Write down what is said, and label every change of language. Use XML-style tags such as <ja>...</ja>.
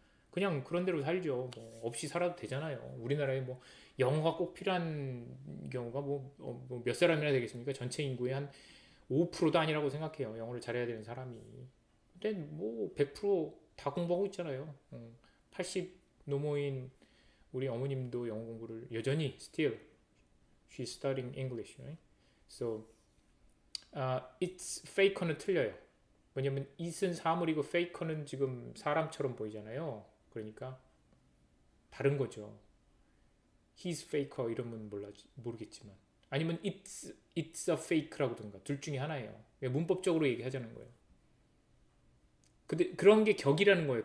<ko>그냥 그런 대로 살죠. 뭐 없이 살아도 되잖아요. 우리나라에 뭐 영어가 꼭 필요한 경우가 몇 사람이나 되겠습니까? 전체 인구의 한 5%도 아니라고 생각해요. 영어를 잘해야 되는 사람이. 근데 뭐 100%다 공부하고 있잖아요. 80 노모인 우리 어머님도 영어 공부를 여전히</ko> <en>still she's studying English, right? So it's faker는</en> <ko>틀려요. 왜냐면 it은 사물이고 faker는 지금 사람처럼 보이잖아요. 그러니까 다른 거죠.</ko> <en>he's faker</en> <ko>이러면 모르겠지만 아니면</ko> <en>it's a fake</en> <ko>라고든가 둘 중에 하나예요. 문법적으로 얘기하자는 거예요. 근데 그런 게 격이라는 거예요.</ko>